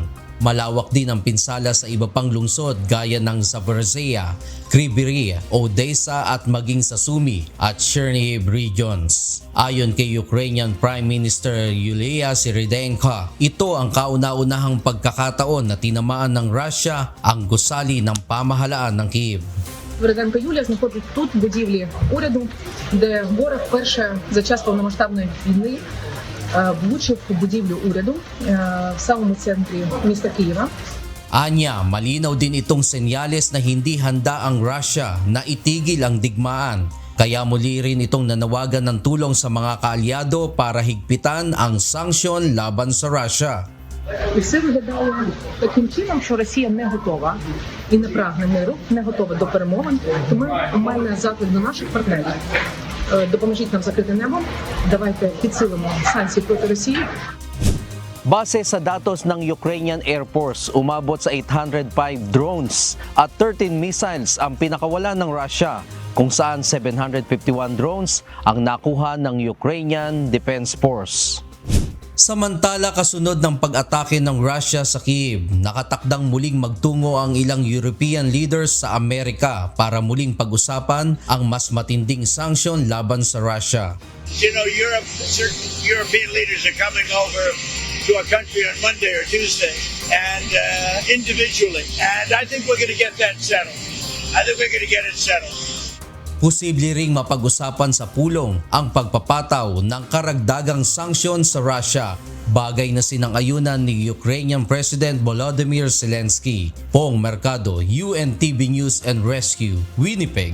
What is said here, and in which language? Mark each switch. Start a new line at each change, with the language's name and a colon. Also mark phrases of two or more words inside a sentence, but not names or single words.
Filipino: Malawak din ang pinsala sa iba pang lungsod gaya ng Zaporizhia, Kryvyi, Odessa at maging sa Sumy at Chernihiv regions. Ayon kay
English: Ukrainian Prime Minister
Filipino: Yulia Syrydenko, ito ang kauna-unahang pagkakataon na tinamaan ng Russia ang gusali ng pamahalaan ng Kyiv.
Ukrainian: Вереденко Юлія знаходить тут будівлі уряду, де ворог вперше за час повномасштабної війни влучив у будівлю уряду в самому центрі міста Києва.
Filipino: Anya, malinaw din itong senyales na hindi handa ang Russia na itigil ang digmaan. Kaya muli rin itong nanawagan ng tulong sa mga kaalyado para higpitan ang sanksyon laban sa Russia.
Ukrainian: І все виглядає таким чином, що Росія не готова і не прагне миру, не готова до перемовин. Тому має заклик до наших партнерів. Допоможіть нам закрити небо, давайте підсилимо санкції проти Росії.
Filipino: Base sa datos ng Ukrainian Air Force, umabot sa 805 drones at 13 missiles ang pinakawala ng Russia, kung saan 751 drones ang nakuha ng Ukrainian Defense Force. Samantala, kasunod ng pag-atake ng Russia sa Kyiv, nakatakdang muling magtungo ang ilang
English: European leaders
Filipino: sa Amerika para muling pag-usapan ang mas matinding sanksyon laban sa Russia.
English: You know, certain European leaders are coming over to a country on Monday or Tuesday, and individually, and I think we're going to get that settled. I think we're going to get it settled.
Filipino: Posible ring mapag-usapan sa pulong ang pagpapataw ng karagdagang sanksyon sa Russia, bagay na sinang-ayunan ni
English: Ukrainian President
Filipino: Volodymyr Zelensky. Pong Mercado, UNTV News and Rescue, Winnipeg.